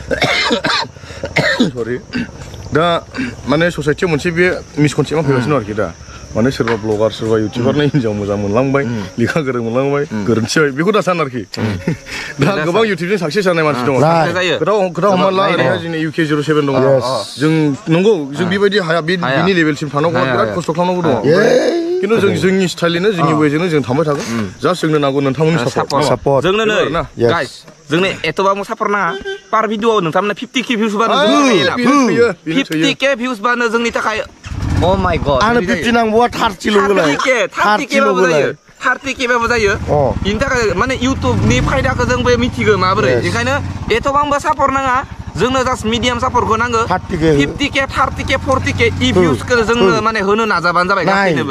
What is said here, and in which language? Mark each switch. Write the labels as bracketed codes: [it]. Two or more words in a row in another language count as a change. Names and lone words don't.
[brx] सरि दा माने ससाइटियाव मोनसे बे मिसकनसेप्टआ फैगासिनो आरोखि दा माने सोरबा ब्लगार सोरबा इउटुबारनि हिन्जाव मोजां मोनलांबाय लेखा गोरों मोनलांबाय गोरोन्थि जाबाय बेखौ दा सान आरोखि दा गोबां इउटुबजों साक्सेस जानाय मानसि दङ खोथा हमना ला ओरैहाय जोंनि UK07 दङ जों नंगौ जों बेबायदि हाया बिनि लेभेलसिम थानांगौ बिराद खस्थ' खालामनांगौ दङ खिन्थु जों जोंनि स्टाइलैनो जोंनि वेजोंनो जों थांबाय थागोन जास्ट जोंनो नांगौ नोंथांमोननि सापर्ट जोंनो नै गाइस जोंनो एथ'बां सापर्ट नाङा पार भिडिअ'आव नोंथांमोना 50k भिउस बानो 50k भिउस बानो जोंनि थाखाय [en] Oh my god. [brx] आंनो 50 नांगौआ 30 ल'गोलाय 30k बाबो जायो 30k बाबो जायो बेनि थाखाय माने इउटुबनि फायदाखौ जोंबो मिथिगौ माबोरै बेखायनो एथ'बांबो सापर्ट नाङा जोंनो जास्ट [en] medium support [brx] नांगौ 50k 30k 40k इ भिउसखौ जोंनो माने होनो नाजाबानो जाबाय गासैनोबो